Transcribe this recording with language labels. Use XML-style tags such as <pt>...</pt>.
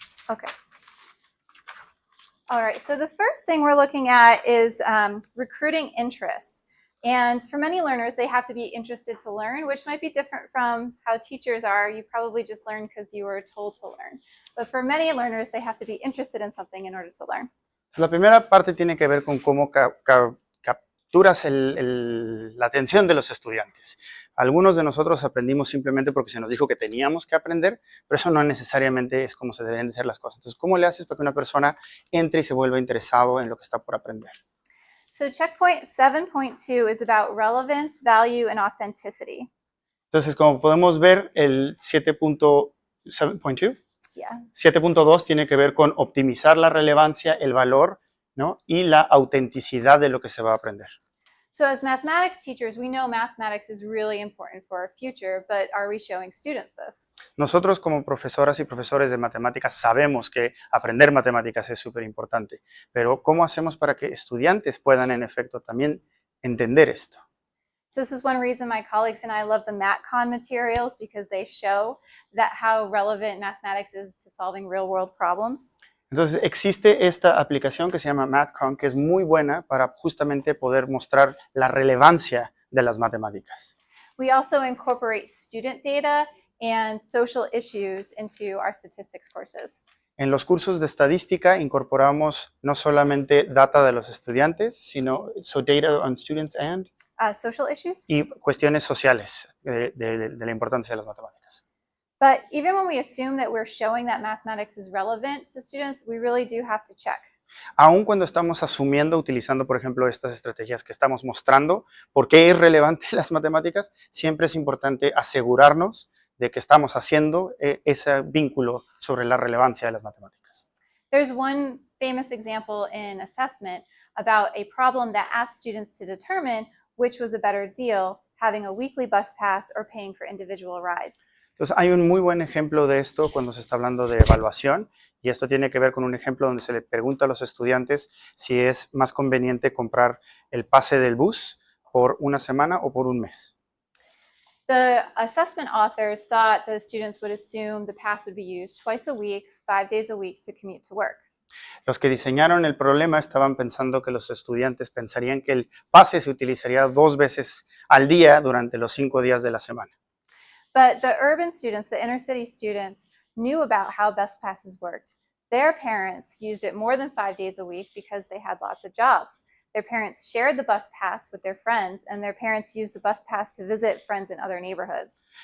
<en>Okay. All right, so the first thing we're looking at is recruiting interest. And for many learners, they have to be interested to learn, which might be different from how teachers are. You probably just learn because you were told to learn. But for many learners, they have to be interested in something in order to learn.</en> <es>La primera parte tiene que ver con cómo capturas la atención de los estudiantes. Algunos de nosotros aprendimos simplemente porque se nos dijo que teníamos que aprender, pero eso no necesariamente es como se deben de hacer las cosas. Entonces, ¿cómo le haces para que una persona entre y se vuelva interesado en lo que está por aprender?</es> <en>So checkpoint 7.2 is about relevance, value, and authenticity.</en> <es>Entonces, como podemos ver, el 7.2</es> <en>Yeah.</en> <es>7.2 tiene que ver con optimizar la relevancia, el valor, ¿no? Y la autenticidad de lo que se va a aprender.</es> <en>So as mathematics teachers, we know mathematics is really important for our future, but are we showing students this?</en> <es>Nosotros como profesoras y profesores de matemáticas sabemos que aprender matemáticas es súper importante, pero ¿cómo hacemos para que estudiantes puedan en efecto también entender esto?</es> <en>So this is one reason my colleagues and I love the MatCon materials, because they show that how relevant mathematics is to solving real world problems.</en> <es>Entonces existe esta aplicación que se llama MatCon, que es muy buena para justamente poder mostrar la relevancia de las matemáticas.</es> <en>We also incorporate student data and social issues into our statistics courses.</en> <es>En los cursos de estadística incorporamos no solamente data de los estudiantes, sino</es> <en>data on students and Social issues?</en> <es>y cuestiones sociales de la importancia de las matemáticas.</es> <en>But even when we assume that we're showing that mathematics is relevant to students, we really do have to check.</en> <es>Aun cuando estamos asumiendo, utilizando, por ejemplo, estas estrategias que estamos mostrando, por qué es relevante las matemáticas, siempre es importante asegurarnos de que estamos haciendo ese vínculo sobre la relevancia de las matemáticas.</es> <en>There's one famous example in assessment about a problem that asked students to determine which was a better deal, having a weekly bus pass or paying for individual rides.</en> <es>Entonces, hay un muy buen ejemplo de esto cuando se está hablando de evaluación, y esto tiene que ver con un ejemplo donde se le pregunta a los estudiantes si es más conveniente comprar el pase del bus por una semana o por un mes.</es> <en>The assessment authors thought the students would assume the pass would be used twice a week, 5 days a week to commute to work.</en> <es>Los que diseñaron el problema estaban pensando que los estudiantes pensarían que el pase se utilizaría 2 veces al día durante los 5 días de la semana.</es> <en>But the urban students, the inner city students, knew about how bus passes worked. Their parents used it more than 5 days a week because they had lots of jobs. Their parents shared the bus pass with their friends, and their parents used the bus pass to visit friends in other neighborhoods.</en>